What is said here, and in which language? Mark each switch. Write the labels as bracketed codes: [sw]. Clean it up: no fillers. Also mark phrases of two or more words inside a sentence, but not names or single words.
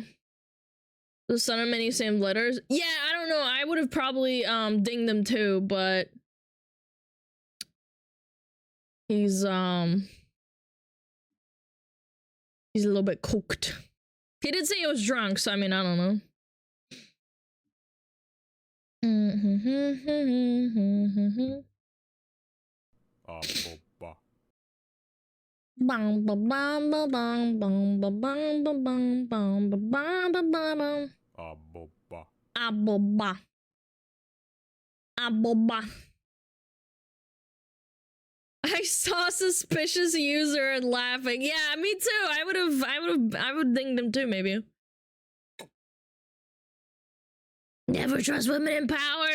[en] The son of many same letters. Yeah, I don't know. I would have probably dinged them too, but he's a little bit cooked. He did say he was drunk, so I mean, I don't know. Bang ba bang ba bang bang ba bang ba bang bang ba bang ba bang. Aboba. I saw suspicious user and laughing. Yeah, me too. I would ding them too, maybe. Never trust women in power.